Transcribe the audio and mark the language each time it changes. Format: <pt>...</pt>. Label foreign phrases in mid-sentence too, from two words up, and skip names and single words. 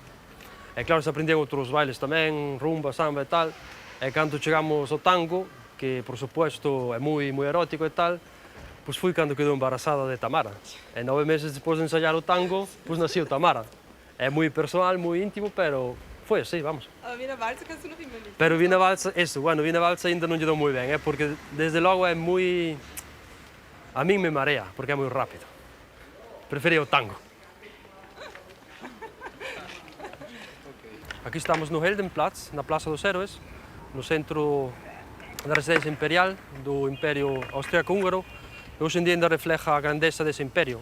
<gl>E claro, se aprendían outros bailes tamén, rumba, samba e tal. E cando chegamos ao tango, que por suposto é moi erótico e tal, pois fui cando quedou embarazada de Tamara. E 9 meses despois de ensayar o tango, pois nació Tamara. É moi personal, moi íntimo, pero foi así, vamos.</gl> <de>Aber Wiener Walzer kannst du noch immer nicht.</de> <gl>Pero Wiener Walzer, Wiener Walzer ainda non lle dou moi ben, porque desde logo é moi... A min me marea, porque é moi rápido. Prefería o tango. Aquí estamos no Heldenplatz, na Plaza dos Héroes, no centro da residencia imperial do Imperio Austríaco-Húngaro, e hoxe en día ainda refleja a grandeza dese imperio.</gl>